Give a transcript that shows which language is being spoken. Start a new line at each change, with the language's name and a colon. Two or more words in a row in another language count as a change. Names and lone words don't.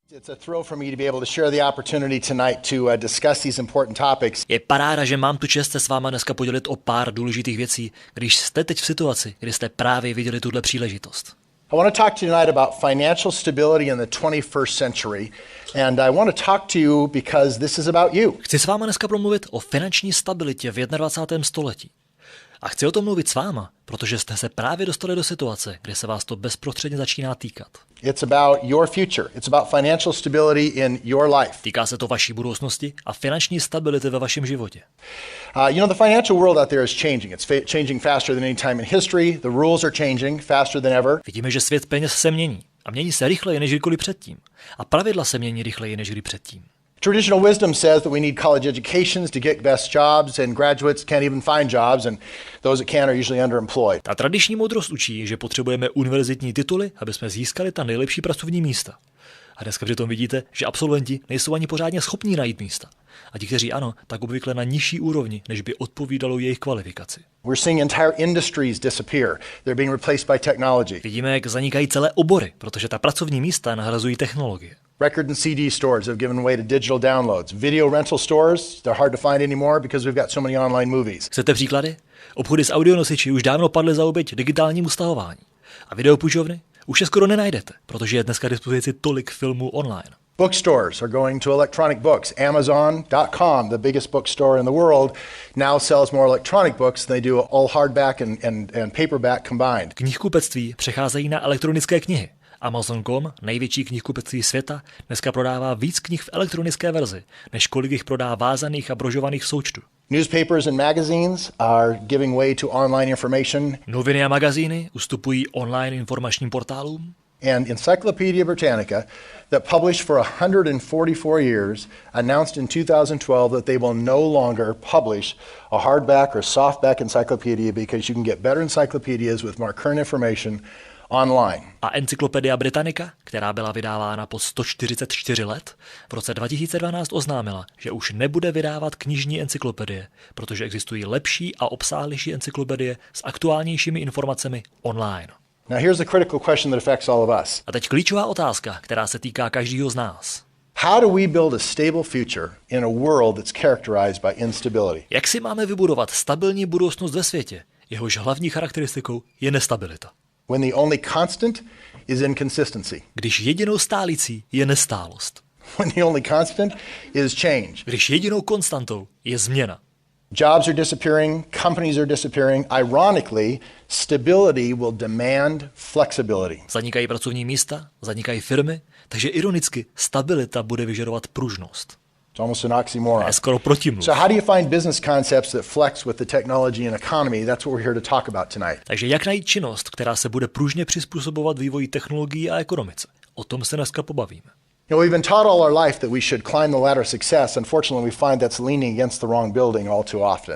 Czech: Je paráda, že mám tu čest se s váma dneska podělit o pár důležitých věcí, když jste teď v situaci, kdy jste právě viděli tuhle příležitost.
English: I want to talk to you tonight about financial stability in the 21st century, and I want to talk to you because this is about you.
Czech: Chci s váma dneska promluvit o finanční stabilitě v 21. století. A chci o tom mluvit s váma, protože jste se právě dostali do situace, kde se vás to bezprostředně začíná týkat.
English: It's about your future. It's about financial stability in your life.
Czech: Týká se to vaší budoucnosti a finanční stability ve vašem životě.
English: The financial world out there is changing. It's changing faster than any time in history. The rules are changing faster than ever.
Czech: Vidíme, že svět peněz se mění a mění se rychleji než kdykoliv předtím. A pravidla se mění rychleji než kdy předtím.
English: Traditional wisdom says that we need college educations to get best jobs, and graduates can't even find jobs, and those that can are usually underemployed.
Czech: Ta tradiční moudrost učí, že potřebujeme univerzitní tituly, aby jsme získali ta nejlepší pracovní místa. A dneska přitom vidíte, že absolventi nejsou ani pořádně schopní najít místa. A ti, kteří ano, tak obvykle na nižší úrovni, než by odpovídalo jejich kvalifikaci.
English: We're seeing entire industries disappear. They're being replaced by technology.
Czech: Vidíme, jak zanikají celé obory, protože ta pracovní místa nahrazují technologie.
English: Record and CD stores have given way to digital downloads. Video rental stores, they're hard to find anymore because we've got so many online movies.
Czech: Chcete příklady? Obchody s audionosiči už dávno padly za oběť digitálnímu stahování. A videopůjčovny už je skoro nenajdete, protože je dneska k dispozici tolik filmů online.
English: Bookstores are going to electronic books. Amazon.com, the biggest bookstore in the world, now sells more electronic books than they do all hardback and paperback combined.
Czech: Knihkupectví přecházejí na elektronické knihy. Amazon.com, největší knihkupectví světa, dneska prodává víc knih v elektronické verzi, než kolik jich prodá vázaných a brožovaných v součtu.
English: Newspapers and magazines are giving way to online information.
Czech: Noviny a magazíny ustupují online informačním portálům.
English: And Encyclopedia Britannica, that published for 144 years, announced in 2012 that they will no longer publish a hardback or softback encyclopedia because you can get better encyclopedias with more current information online.
Czech: A Encyklopedia Britannica, která byla vydávána po 144 let, v roce 2012 oznámila, že už nebude vydávat knižní encyklopedie, protože existují lepší a obsáhlejší encyklopedie s aktuálnějšími informacemi online.
English: Now here's the critical question that affects all of us.
Czech: A teď klíčová otázka, která se týká každého z nás.
English: How do we build a stable future in a world that's characterized by instability?
Czech: Jak si máme vybudovat stabilní budoucnost ve světě, jehož hlavní charakteristikou je nestabilita?
English: When the only constant is inconsistency.
Czech: Když jedinou stálicí je nestálost.
English: When the only constant is change.
Czech: Když jedinou konstantou je změna.
English: Jobs are disappearing, companies are disappearing. Ironically, stability will demand flexibility.
Czech: Zanikají pracovní místa, zanikají firmy, takže ironicky stabilita bude vyžadovat pružnost.
English: It's almost an oxymoron.
Czech: Je skoro protimluv.
English: So how do you find business concepts that flex with the technology and economy? That's what we're here to talk about tonight.
Czech: Takže jak najít činnost, která se bude pružně přizpůsobovat vývoji technologií a ekonomice? O tom se dneska pobavíme.
English: We've been taught all our life that we should climb the ladder of success. Unfortunately, we find that's leaning against the wrong building all too often.